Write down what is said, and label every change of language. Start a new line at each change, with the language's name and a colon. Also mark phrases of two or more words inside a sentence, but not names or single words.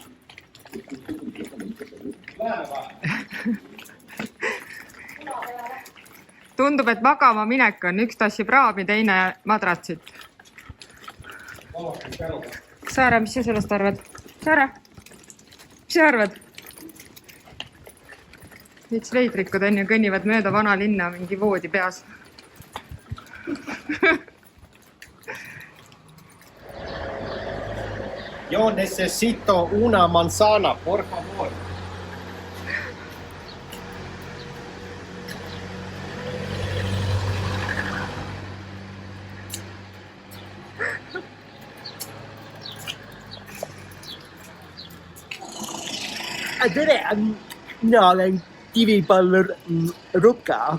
Estonian: Tundub, et magama minek on. Üks tassib raami, teine madratsit. Saare, mis sa sellest arvad? Saare, mis sa arvad? Veits veidrikud on ja kõnnivad mööda vana linna mingi voodi peas.
Spanish: Yo necesito una manzana, por favor.
Estonian: Tere, mina olen kivipallur Ruka.